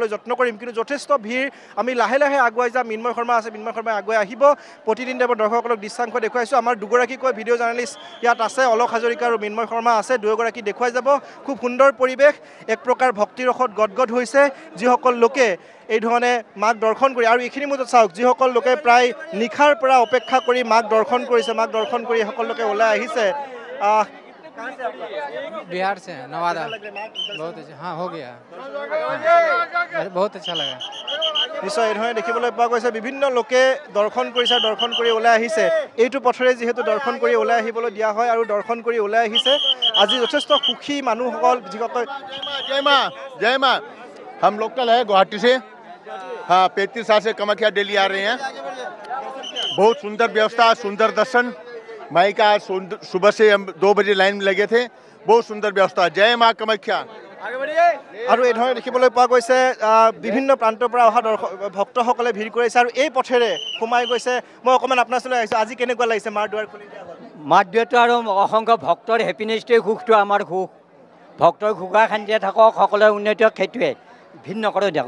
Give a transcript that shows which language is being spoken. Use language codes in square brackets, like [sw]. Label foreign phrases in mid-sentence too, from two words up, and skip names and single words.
[as] যত্ন কৰিম কিন্তু যথেষ্ট ভিৰ আমি লাহে লাহে আগুৱাই যাম মিনময় শৰ্মা আছে মিনময় শৰ্মাই আগুৱাই আহিব প্ৰতিনিধিত্ব দৰ্শকসকলক দৃশ্যাংশ দেখুৱাইছোঁ আমাৰ দুগৰাকীকৈ [en] video journalist [as] ইয়াত আছে অলক হাজৰিকা আৰু মিনময় শৰ্মা আছে দুয়োগৰাকী দেখুৱাই যাব খুব সুন্দৰ পৰিৱেশ এক প্ৰকাৰ ভক্তিৰসত গদগদ হৈছে যিসকল লোকে এই ধৰণে মাক দৰ্শন কৰি আৰু এইখিনি মুহূৰ্তত চাওক যিসকল লোকে প্ৰায় নিশাৰ পৰা অপেক্ষা কৰি মাক দৰ্শন কৰিছে মাক দৰ্শন কৰি সকল লোকে ওলাই আহিছে [hi] बिहार से हैं नवादा बहुत अच्छा हाँ हो गया बहुत अच्छा लगा [as] নিশ্চয় এই ধৰণে দেখিবলৈ পোৱা গৈছে বিভিন্ন লোকে দৰ্শন কৰিছে দৰ্শন কৰি ওলাই আহিছে এইটো পথৰে যিহেতু দৰ্শন কৰি ওলাই আহিবলৈ দিয়া হয় আৰু দৰ্শন কৰি ওলাই আহিছে আজি যথেষ্ট সুখী মানুহসকল যিসকল [hi] जय माँ हम लोकल है गुवाहाटी से हाँ 35 साल से कामाख्या डेली आ रहे हैं बहुत सुंदर व्यवस्था सुंदर दर्शन माई का सुबह से हम 2 बजे लाइन में लगे थे बहुत सुंदर व्यवस्था जय माँ कामाख्या [as] আৰু এই ধৰণে দেখিবলৈ পোৱা গৈছে বিভিন্ন প্ৰান্তৰ পৰা অহা ভক্তসকলে ভিৰ কৰিছে আৰু এই পথেৰে সোমাই গৈছে মই অকণমান আপোনাৰ ওচৰলৈ আহিছোঁ আজি কেনেকুৱা লাগিছে মাৰ দুৱাৰ খুলি দিয়া হ'ল মাৰ দুৱাৰটো আৰু অসংখ্য ভক্তৰ হেপিনেছটোৱে সুখটো আমাৰ সুখ ভক্তৰ সুখা শান্তিয়ে থাকক সকলোৰে উন্নতি হওক সেইটোৱে ভিন্ন নকৰে দিয়ক